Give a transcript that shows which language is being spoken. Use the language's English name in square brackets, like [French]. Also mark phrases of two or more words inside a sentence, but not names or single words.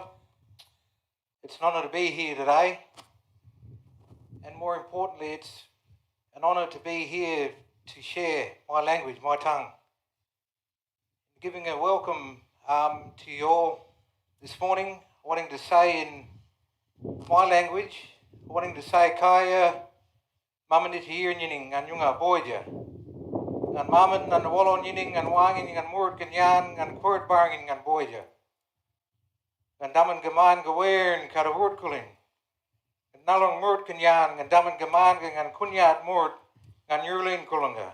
[English] It's an honour to be here today. And more importantly, it's an honour to be here to share my language, my tongue. Giving a welcome to you all this morning, wanting to say in my language, wanting to say [Wathawurrung] kaya mamaniti yiring anyunga boyja. Ngan maman ngan walon yining ngan wangin ngan murt kan yan ngan kwert barngin ngan boyja. Ngan daman gaman gawer and karawurt kulin. Ngan nalong murt kan yan ngan daman gaman ngan kunyat murt ngan yurlin kulunga.